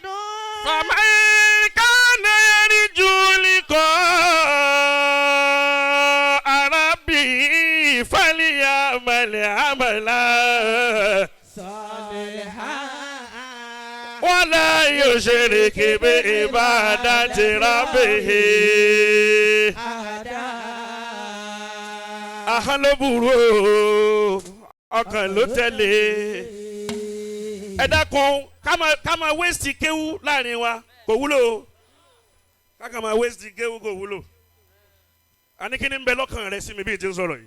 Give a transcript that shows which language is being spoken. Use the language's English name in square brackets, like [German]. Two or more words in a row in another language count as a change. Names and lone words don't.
[Arabic] فمن كان يرجو لقاء ربه فليعمل عملا صالحا ولا يشرك بعبادة ربه أحدا [Yoruba] ahọ́n ló burú o, ọkàn ló tẹ̀lé. Ẹ dákun ká máa wéṣì kéwú láàrin wa kò wúlò. Ká máa wéṣì kéwú kò wúlò. Àní kí ni ń bẹ lọ́kàn rẹ sí mi bí n ti ń sọ̀rọ̀ yìí?